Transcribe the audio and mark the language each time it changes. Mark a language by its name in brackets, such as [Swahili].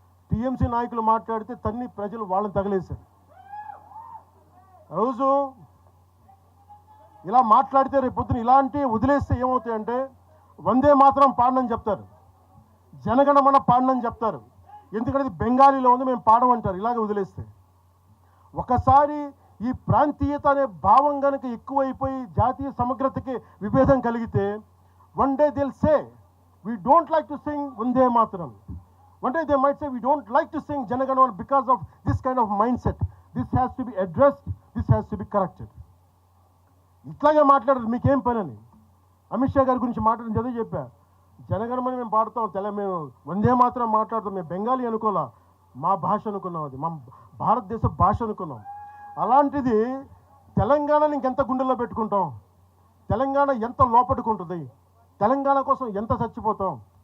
[Telugu] TMC నాయకులు మాట్లాడితే ప్రజలు వాళ్ళని తగిలేశారు. రోజు ఇలా మాట్లాడితే రేపు పొద్దున ఇలాంటి వదిలేస్తే ఏమవుతాయంటే, వందే మాత్రం పాడనని చెప్తారు, జనగణమన పాడనని చెప్తారు. ఎందుకంటే ఇది బెంగాలీలో ఉంది, మేము పాడమంటారు. ఇలాగే వదిలేస్తే ఒకసారి ఈ ప్రాంతీయత అనే భావం కనుక ఎక్కువైపోయి జాతీయ సమగ్రతకి విభేదం కలిగితే, one day Dil say [English] we don't like to sing Vande Mataram. One day they might say we don't like to sing Janaganamana because of this kind of mindset. This has to be addressed, this has to be corrected. [Telugu] ఇట్లాగే మాట్లాడారు, మీకేం పని అని. అమిత్ షా గారి గురించి మాట్లాడిన చదివి చెప్పా, జనగణమని మేము పాడుతాం, మేము వందే మాత్రం మాట్లాడుతాం, మేము బెంగాలీ అనుకోలా. మా భాష అనుకున్నాం, అది మా భారతదేశ భాష అనుకున్నాం. అలాంటిది తెలంగాణని ఇంకెంత గుండెల్లో పెట్టుకుంటాం, తెలంగాణ ఎంత లోపట్టుకుంటుంది, తెలంగాణ కోసం ఎంత చచ్చిపోతాం.